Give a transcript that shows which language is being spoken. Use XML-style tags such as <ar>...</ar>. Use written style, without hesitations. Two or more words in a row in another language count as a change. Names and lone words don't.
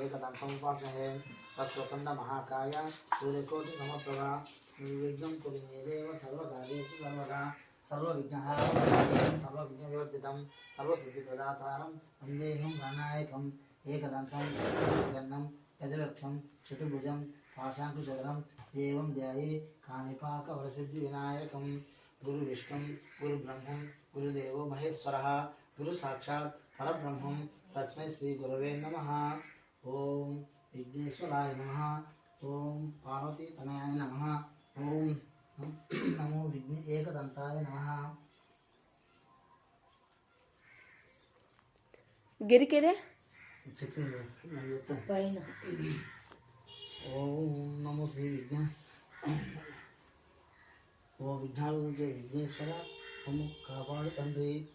<sa>एकदन्तम् उपास्महे तत्त्वकण्डमहाकाय सूर्यकोटिसमप्रभा निर्विघ्नं कुरु मे देव सर्वकार्येषु सर्वदा सर्वविघ्नहारं सर्वविघ्नविवर्जितं सर्वसिद्धिप्रदातारं वन्देऽहं गणनायकम् एकदन्तं गन्नं यजलक्षं चतुर्भुजं पाशाङ्कुशधरं देवं ध्याये काणिपाकवरसिद्धिविनायकं गुरुविष्णुं गुरुब्रह्मं गुरुदेवो महेश्वरः गुरुसाक्षात् परब्रह्मं तस्मै श्रीगुरवे नमः। ओम विघ्नेश्वराय नमः। ओम पार्वतीतनयाय नमः। ओम नमो विघ्न एकदन्ताय नमः। గిరికిరే పైన ఓం నమో శ్రీ విఘ్న</sa> <te>ఓ విఘ్నాలు విఘ్నేశ్వర మమ్ము కాపాడు తండ్రి.</te>